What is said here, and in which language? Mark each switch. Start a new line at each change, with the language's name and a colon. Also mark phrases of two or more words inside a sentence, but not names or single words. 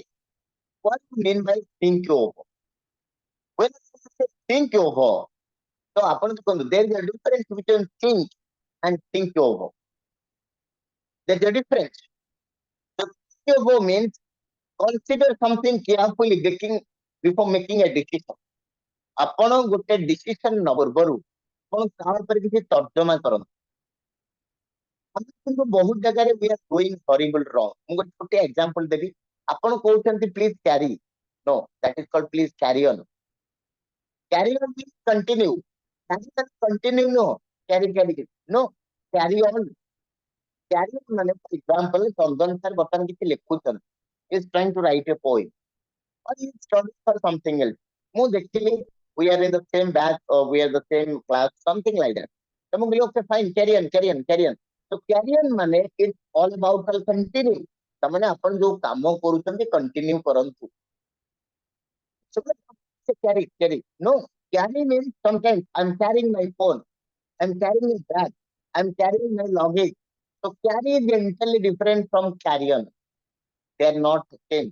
English: What do you mean by think over? When you say think over, so there is a difference between think and think over. There's a difference. So think over means consider something carefully before making a decision.
Odia: ଆପଣ ଗୋଟେ ଡିସିସନ ନବା ପୂର୍ବରୁ ଆପଣ ତା ଉପରେ କିଛି ତର୍ଜମା କରନ୍ତୁ। ଆମେ କିନ୍ତୁ ବହୁତ ଜାଗାରେ
English: we are doing horrible wrong।
Odia: ମୁଁ ଗୋଟେ ଛୋଟିଆ ଏକ୍ସାମ୍ପଲ ଦେବି। ଆପଣ କହୁଛନ୍ତି
English: please carry, no, that is called please carry on। carry on means continue। continue ନୁହଁ, carry no, carry on। carry on
Odia: ମାନେ
English: for example
Odia: ଚନ୍ଦନ ସାର୍ ବର୍ତ୍ତମାନ କିଛି ଲେଖୁଛନ୍ତି,
English: is trying to write a poem or he is studying for something else।
Odia: ମୁଁ ଦେଖିଲି
English: we are in the same batch or we are the same class, something like that।
Odia: ତ ମୁଁ କହିଲି
English: okay fine, carry on। so carry on ମାନେ it's all about continue।
Odia: ତାମାନେ ଆପଣ ଯୋଉ କାମ କରୁଛନ୍ତି continue କରନ୍ତୁ।
English: so carry no, carry means sometimes I'm carrying my phone, I'm carrying a bag, I'm carrying my luggage। so carry is entirely different from carry on, they are not the same।